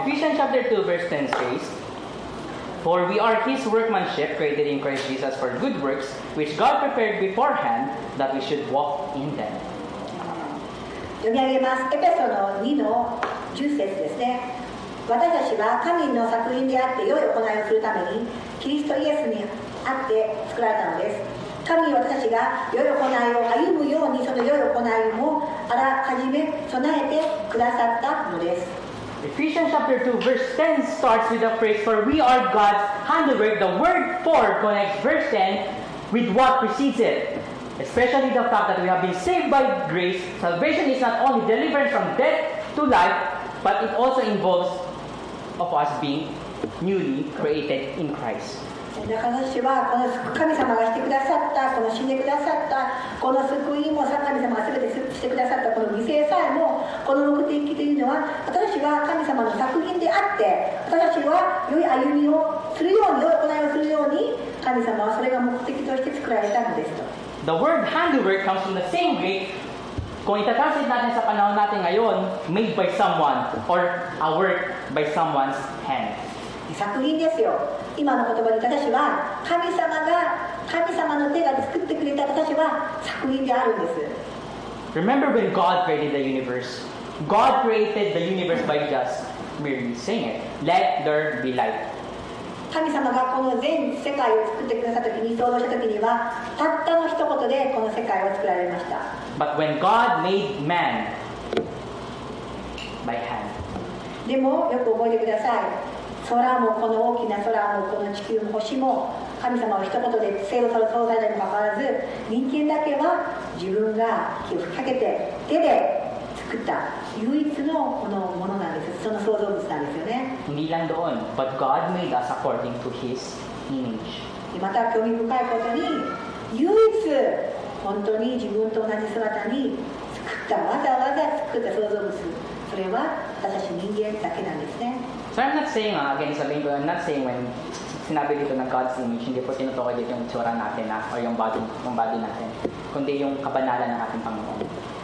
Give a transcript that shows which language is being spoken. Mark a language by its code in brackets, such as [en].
[en] Ephesians chapter 2 verse 10 says, For we are His workmanship, created in Christ Jesus for good works, which God prepared beforehand that we should walk in them. [ja] 読み上げます。エペソの2の10節ですね。私たちは神の作品であって良い行いをするためにキリストイエスにあって作られたのです。神は私たちが良い行いを歩むようにその良い行いもあらかじめ備えてくださったのです。 [en] Ephesians chapter 2 verse 10 starts with the phrase, For we are God's handiwork. The word for connects verse 10 with what precedes it. Especially the fact that we have been saved by grace. Salvation is not only deliverance from death to life, but it also involves of us being newly created in Christ. [ja] だから私はこの神様がしてくださったこの死んでくださったこの救いも神様が全てしてくださったこの犠牲さえもこの目的というのは私たちは神様の作品であって私たちは良い歩みをするように良い行いをするように神様はそれが目的として作られたのですと。 [en] The word handiwork comes from the same Greek. [tl] Kung itatranslate natin sa panahon natin ngayon, [en] made by someone or a work by someone's hand. [ja] 作品ですよ。今の言葉で私は神様の手が作ってくれた私は作品であるんです。 [en] Remember when God created the universe? God created the universe by just merely saying it. Let there be light. [ja] 神様がこの全世界を作ってくださった時に創造した時にはたったの一言でこの世界を作られました。 [en] But when God made man by hand, [ja] でもよく覚えてください。空もこの大きな空もこの地球も星も神様は一言で創造されたにもかかわらず人間だけは自分が気を吹きかけて手で作った唯一のこのものなんです。その創造物なんですよね。 [tl] hindi lang doon, [en] but God made us according to His image. [ja] また興味深いことに唯一本当に自分と同じ姿にわざわざ作った創造物、それは私たち人間だけなんですね。 [en] So I'm not saying, again, [tl] sabihin ko, [en] I'm not saying when [tl] sinabi dito ng God's image, hindi po tinutukoy dito yung tsura natin or yung body natin, kundi yung kabanalan ng ating Panginoon.